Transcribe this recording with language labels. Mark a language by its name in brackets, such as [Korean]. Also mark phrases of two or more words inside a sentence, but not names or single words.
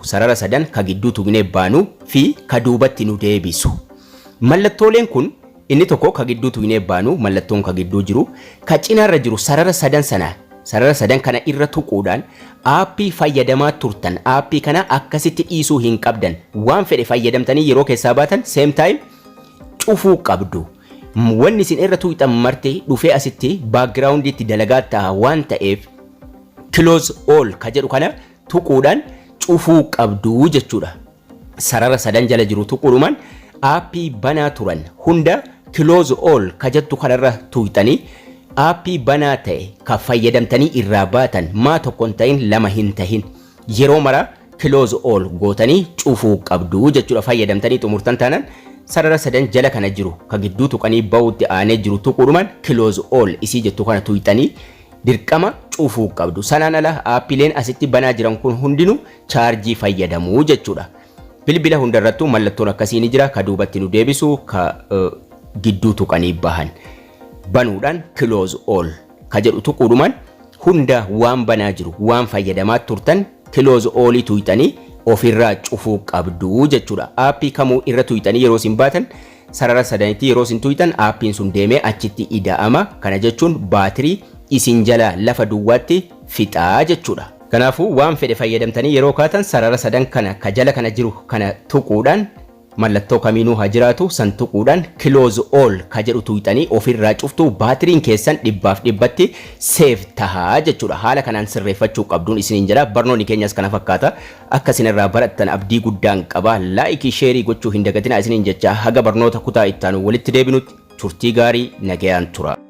[Oromo] Sarara 3 ka gidduu tuqnee baanu fi ka duubatti nu deebisu. Mallattooleen kun inni tokko ka gidduu tuqnee baanu mallattoon ka gidduu jiru ka cinaarra jiru sarara 3 sana. Sarara 3 kana irra tuquudhaan aappii fayyadamaa turtan aappii kana akkasitti dhiisuu hin qabdan. Waan fedhe fayyadamtanii yeroo keessaa baatan [English] same time [Oromo] cufuu qabdu. Wanni isin irra tuqxan marti dhufee asitti background itti dalagaa ta'a waan ta'eef [English] close all [Oromo] ka jedhu kana tuquudhaan cufuu qabdu jechuudha. Sarara 3 jala jiru tuquudhumaan aappii banaa turan hunda [English] close all [Oromo] ka jettu kanarra tuqxanii aappii banaa ta'e ka fayyadamtanii irraa baatan maa tokkoon ta'in lama hin tahin yeroo mara [English] close all [Oromo] gootanii cufuu qabdu jechuudha. Fayyadamtanii xumurtan taanaan sarara 3 jala kana jiru ka gidduu tuqanii ba'uutti aanee jiru tuquudhumaan [English] close all [Oromo] isii jettu kana tuqxanii dirqama cufuu qabdu. Sanaan ala aappileen asitti banaa jiran kun hundinuu chaarjii fayyadamuu jechuudha. Bilbila hundarrattuu mallattoon akkasii ni jira. Ka duubatti nu deebisu ka gidduu tuqanii bahan. Banuudhaan [English] close all [Oromo] ka jedhu tuquudhumaan hunda waan banaa jiru waan fayyadamaa turtan [English] close all [Oromo] tuqxanii ofirraa cufuu qabdu jechuudha. Aappii kamuu irra tuqxanii yeroo isin baatan sarara 3tti yeroo isin tuqxan aappiin sun deemee achitti ida'ama. Kana jechuun baatirii isin jala lafa duwwaatti fixaa jechuudha. Kanaafuu waan fedhe fayyadamtanii yeroo kaatan sarara 3 kana ka jala kana jiru kana tuquudhaan mallattoo kamiinuu haa jiraatu san tuquudhaan [English] close all [Oromo] ka jedhu tuqxanii ofirraa cuftu baatiriin keessan 100% save tahaa jechuudha. Haala kanaan sirreeffachuu qabduun isiniin jira. Barnoonni keenyas kana fakkaata. Akka isinirraa barattan abdii guddaan qaba. [English] Laayikii sheerii [Oromo] gochuu hin dagatinaa isiniin jecha haga barnoota kutaa ittaanu walitti deebinutti turtii gaarii nagayaan tura.